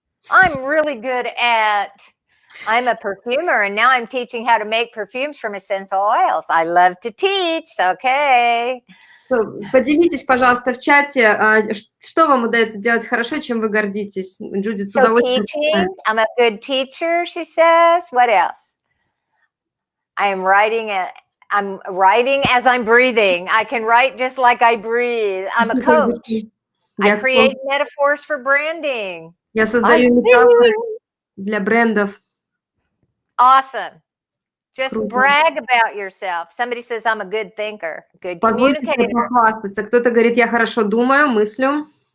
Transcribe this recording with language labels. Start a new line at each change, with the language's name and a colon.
English: I'm really good at... I'm a perfumer, and now I'm teaching how to make perfumes from essential oils. I love to teach, okay?
Russian: Поделитесь, пожалуйста, в чате, что вам удается делать хорошо, чем вы гордитесь. Джудит, с удовольствием.
English: Teaching, I'm a good teacher, she says. What else? I'm writing as I'm breathing. I can write just like I breathe. I'm a coach. I create metaphors for branding.
Russian: Я создаю метафоры для брендов.
English: Awesome. Just brag about yourself. Somebody says, I'm a good thinker, good communicator.
Russian: Кто-то говорит, я хорошо думаю, мыслю.